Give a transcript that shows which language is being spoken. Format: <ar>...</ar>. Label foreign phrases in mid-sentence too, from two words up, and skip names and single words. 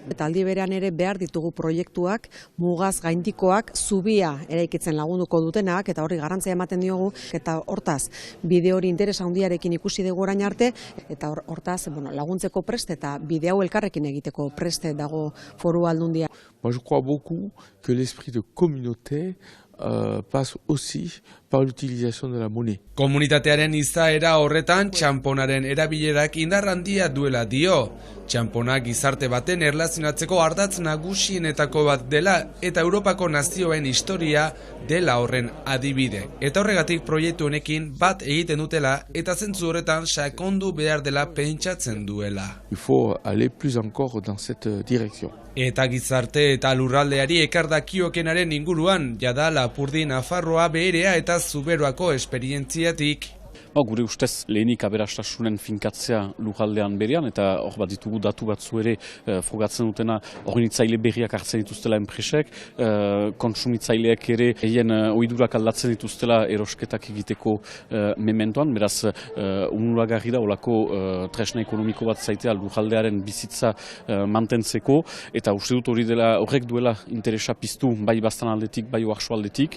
<eu>Eta aldi berean ere behar ditugu proiektuak, mugaz gaindikoak, zubia eraikitzen lagunduko dutenak eta horri garrantzia ematen diogu eta hortaz bide hori interesa handiarekin ikusi dugu orain arte eta hortaz laguntzeko prest eta bide hau elkarrekin egiteko prest dago Foru Aldundia.</eu> <fr>Moi, je crois beaucoup que l'esprit de communauté passe aussi par l'utilisation de la monnaie.</fr> <eu>Komunitatearen izaera horretan txanponaren erabilerak indar handia duela dio. Txanpona gizarte baten erlazionatzeko ardatz nagusienetako bat dela eta Europako nazioen historia dela horren adibide. Eta horregatik proiektu honekin bat egiten dutela eta zentzu horretan sakondu behar dela pentsatzen duela.</eu> <fr>Il faut aller plus encore dans cette direction.</fr> <eu>Eta gizarte eta lurraldeari ekardakiokenaren inguruan, jada Lapurdi Nafarroa Beherea eta Zuberoako esperientziatik. Gure ustez lehenik aberastasunen finkatzea lurraldean berean eta hor bat ditugu datu batzu ere frogatzen dutena hornitzaile berriak hartzen dituztela enpresek, kontsumitzaileak ere egin ohidurak aldatzen dituztela erosketak egiteko mementoan, beraz onuragarri da olako tresna ekonomiko bat zaitea lurraldearen bizitza mantentzeko eta uste dut horrek duela interesa piztu bai Baztan aldetik, bai Oarsoaldetik.</eu>